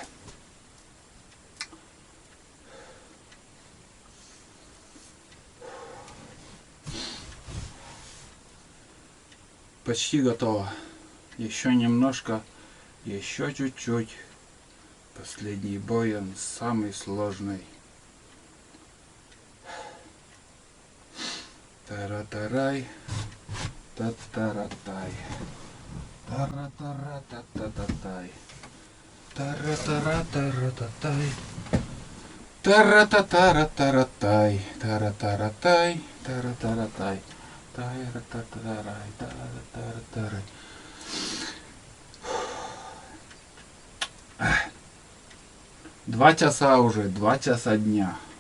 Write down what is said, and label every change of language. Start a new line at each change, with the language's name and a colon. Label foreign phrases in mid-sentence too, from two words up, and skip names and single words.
Russian: Почти готово. Еще немножко. Еще чуть-чуть. Последний бой, он самый сложный. Тара-тарай. Та-таратай. Тара-тара-та-та-та-тай. Тара-тара-тара-та-тай. Тара-та-тара-тара-тай. Тара-тара-тай. Тара-тара-тай. Тара-та-тарай. Тара-тара-тарай. 2 часа уже, 2 часа дня.